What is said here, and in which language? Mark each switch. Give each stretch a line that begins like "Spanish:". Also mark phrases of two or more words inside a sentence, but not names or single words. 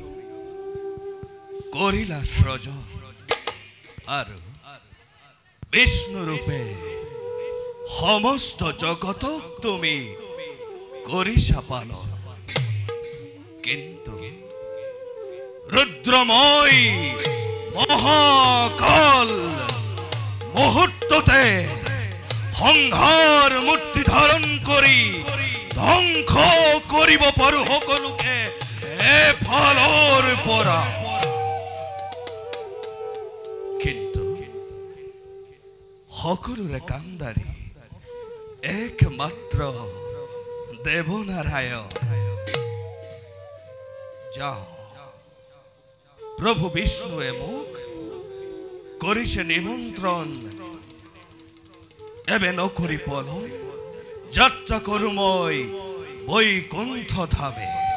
Assamese: করিলা সৃজন আর বিষ্ণু রূপে সমস্ত জগত তুমি করিসা পালন কিন্তু রুদ্রময় মহাকাল মুহূর্ততে সংহার মূর্তি ধারণ করি ধ্বংস করিব পারো সকলোকে এ ফালৰ পৰা কিন্তু সকলোৰে কান্দাৰী একমাত্ৰ দেৱনাৰায়ণ যাও প্ৰভু বিষ্ণুৱে মোক কৰিছে নিমন্ত্ৰণ এবে নকৰি পলম যাত্ৰা কৰো মই বৈকুণ্ঠ ধামে